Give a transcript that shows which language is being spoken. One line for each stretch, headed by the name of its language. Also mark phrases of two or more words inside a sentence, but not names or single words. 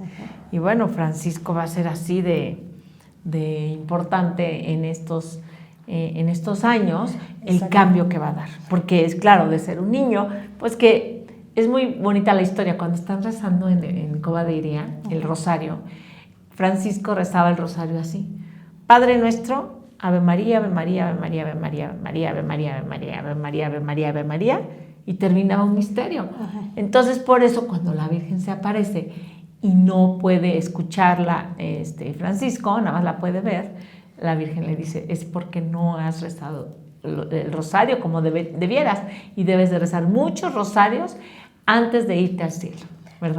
Spanish: Y bueno, Francisco va a ser así de importante en estos años, el cambio que va a dar. Porque es claro, de ser un niño, pues que es muy bonita la historia. Cuando están rezando en Cova de Iría, el rosario, Francisco rezaba el rosario así: Padre nuestro, Ave María, Ave María, Ave María, Ave María, Ave María, Ave María, Ave María, Ave María, Ave María, y terminaba un misterio. Entonces, por eso, cuando la Virgen se aparece y no puede escucharla Francisco, nada más la puede ver, la Virgen le dice, es porque no has rezado el rosario como debieras, y debes de rezar muchos rosarios antes de irte al cielo, ¿verdad?